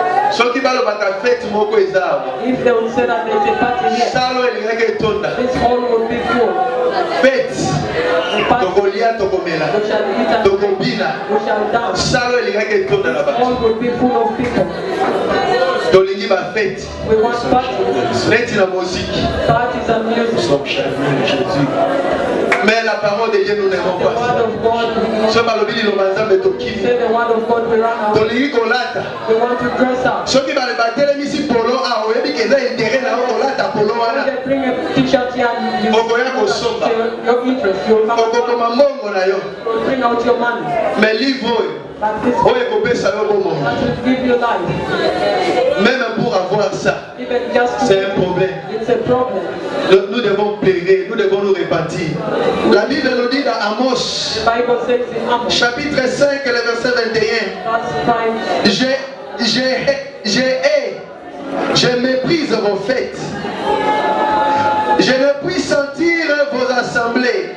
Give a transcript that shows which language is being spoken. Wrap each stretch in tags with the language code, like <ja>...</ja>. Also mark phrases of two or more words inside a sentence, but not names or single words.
<ln>Soki balo baka fête moko ezao.</ln> <en>If they would say that there is a party here,</en> <ln>Salo elingaki etonda.</ln> <en>this hall would be full.</en> <ln>Fête.</ln> <en>A party,</en> <ln>Tokolia tokomela.</ln> <en>we shall eat and</en> <ln>Tokobina.</ln> <en>we shall dance.</en> <ln>Salo elingaki etonda na</ln> <en>This</en> <ln>bato.</ln> <en>hall would be full of people.</en> <ln>Tolingi ba fête.</ln> <en>We want parties,</en> <ln>Neti na musique.</ln> <en>parties and music.</en> <fr>Mais la parole de Dieu nous n'aimons</fr> <en>The</en> <fr>pas.</fr> <en>word of God,</en> <ln>So balobi liloba nzambe</ln> <en>we</en> <ln>tokimi.</ln> <en>say the word of God, we run out.</en> <ln>Tolingi kolata.</ln> <en>We want to dress up.</en> <ln>Soki bale batelemisi polo a oyebi keza intérêt na kolata polo</ln> <en>When</en> <ln>wana.</ln> <en>they bring a t-shirt here and you</en> <ln>Okoya kosomba.</ln> <en>your interest, you'll come</en> <ln>Okokoma mbongo na yo.</ln> <en>you'll bring out your money.</en> <fr>Mais livre oyo.</fr> <en>But this</en> <ln>Oyo ekopesa yo bomoi.</ln> <en>that will give you life.</en> <fr>Même pour avoir ça,</fr> <en>Even just to,</en> <fr>c'est un problème.</fr> <en>it's a problem.</en> <fr>Nous devons plaider, nous devons nous repentir. La Bible nous dit dans Amos,</fr> <en>The Bible says in Amos,</en> <fr>chapitre 5, le verset 21,</fr> <en>verse 5,</en> <fr>je méprise vos fêtes. Je ne puis sentir vos assemblées.</fr>